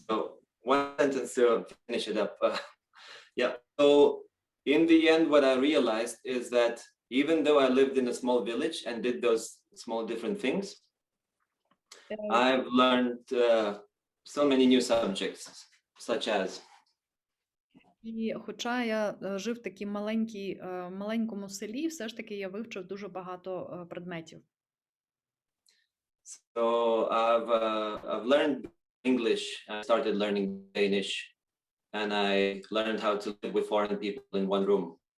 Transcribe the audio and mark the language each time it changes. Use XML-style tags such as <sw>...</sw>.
<en>So one sentence to finish it up. Yeah, so in the end, what I realized is that even though I lived in a small village and did those small different things, I've learned so many new subjects, such as.</en> <uk>І хоча я жив в такій маленькому селі, все ж таки я вивчив дуже багато предметів.</uk> <en>So I've learned English, I started learning Danish, and I learned how to live with foreign people in one room.</en>